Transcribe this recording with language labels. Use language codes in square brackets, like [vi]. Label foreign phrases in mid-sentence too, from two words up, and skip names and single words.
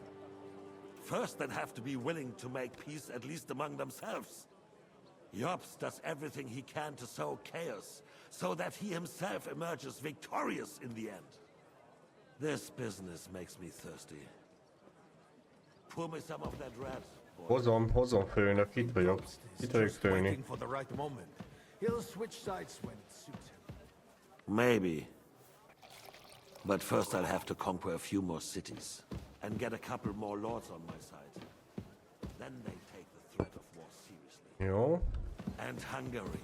[en] First, they'd have to be willing to make peace at least among themselves. Jobs does everything he can to sow chaos, so that he himself emerges victorious in the end. This business makes me thirsty. Pour me some of that red. [hu] Hozom, főnök, itt vagyok. Itt vagyok, főni. [en] Waiting for the right moment. He'll switch sides when it suits him. Maybe. But first I'll have to conquer a few more cities, and get a couple more lords on my side. Then they take the threat of war seriously. [hu] Jó. [en] And Hungary.